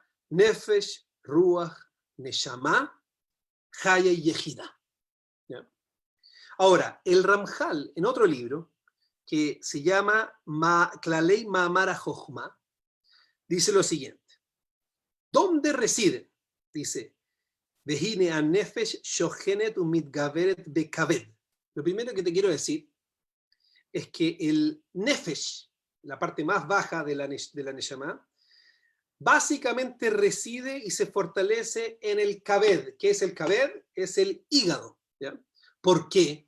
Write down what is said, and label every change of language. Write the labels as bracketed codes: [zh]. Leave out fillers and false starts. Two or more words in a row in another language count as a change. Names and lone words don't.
[he] Nefesh, Ruach, Neshama, [es] Haya y Yehida. ¿Ya? Ahora, el Ramjal, en otro libro, que se llama Klalei Ma'amar HaJochma, dice lo siguiente. ¿Dónde residen? Dice, [he] והנה הנפש שוכנת ומתגברת בכבד. [es] Lo primero que te quiero decir es que el Nefesh, la parte más baja de la Neshama, básicamente reside y se fortalece en el Kaved. ¿Qué es el Kaved? Es el hígado. ¿Ya? ¿Por qué?